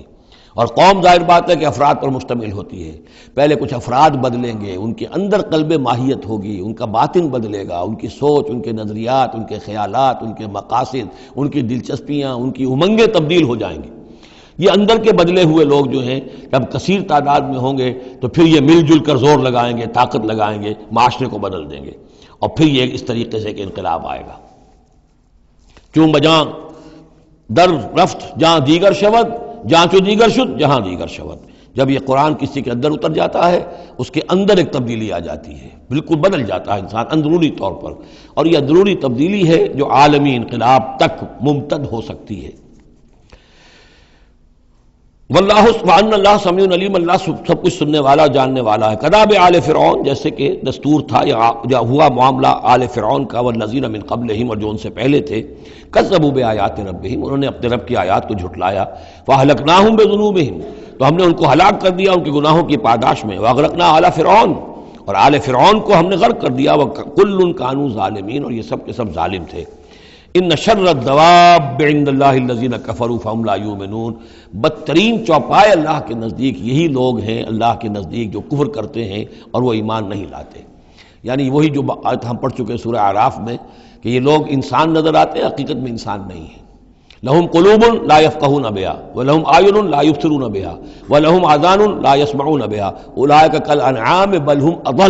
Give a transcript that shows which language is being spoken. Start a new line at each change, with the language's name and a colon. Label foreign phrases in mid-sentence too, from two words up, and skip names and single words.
Urdu: اور قوم ظاہر بات ہے کہ افراد پر مشتمل ہوتی ہے، پہلے کچھ افراد بدلیں گے، ان کے اندر قلب ماہیت ہوگی، ان کا باطن بدلے گا، ان کی سوچ، ان کے نظریات، ان کے خیالات، ان کے مقاصد، ان کی دلچسپیاں، ان کی امنگیں تبدیل ہو جائیں گی۔ یہ اندر کے بدلے ہوئے لوگ جو ہیں جب کثیر تعداد میں ہوں گے تو پھر یہ مل جل کر زور لگائیں گے، طاقت لگائیں گے، معاشرے کو بدل دیں گے، اور پھر یہ اس طریقے سے کہ انقلاب آئے گا۔
Persian: چون بجاں در رفت جہاں دیگر شود، جہاں چو دیگر شد جہاں دیگر شود،
Urdu: جب یہ قرآن کسی کے اندر اتر جاتا ہے اس کے اندر ایک تبدیلی آ جاتی ہے، بالکل بدل جاتا ہے انسان اندرونی طور پر، اور یہ اندرونی تبدیلی ہے جو عالمی انقلاب تک ممتد ہو سکتی ہے۔
Arabic: واللہ سبحان اللہ سمیع علیم،
Urdu: اللہ سب کچھ سننے والا جاننے والا ہے۔
Arabic: کداب آل فرعون،
Urdu: جیسے کہ دستور تھا یا ہوا معاملہ آل فرعون کا،
Arabic: والذین من قبلہم،
Urdu: اور جو ان سے پہلے تھے،
Arabic: کذبوا بآیات ربہم،
Urdu: انہوں نے اپنے رب کی آیات کو جھٹلایا،
Arabic: فاہلکناہم بذنوبہم،
Urdu: تو ہم نے ان کو ہلاک کر دیا ان کے گناہوں کی پاداش میں.
Arabic: واغرقنا آل فرعون،
Urdu: اور آل فرعون کو ہم نے غرق کر دیا.
Arabic: وکل کانوا ظالمین،
Urdu: اور یہ سب کے سب ظالم تھے.
Arabic: ان شر الدواب عند اللہ الذین کفروا فہم لا یؤمنون،
Urdu: بدترین چوپائے اللہ کے نزدیک یہی لوگ ہیں اللہ کے نزدیک جو کفر کرتے ہیں اور وہ ایمان نہیں لاتے. یعنی وہی جو آیت ہم پڑھ چکے سورہ اعراف میں کہ یہ لوگ انسان نظر آتے ہیں، حقیقت میں انسان نہیں ہیں.
Arabic: لہم قلوب لا یفقہون بہا ولہم اعین لا یبصرون بہا ولہم آذان لا یسمعون بہا اولئک کالانعام بل ہم اضل.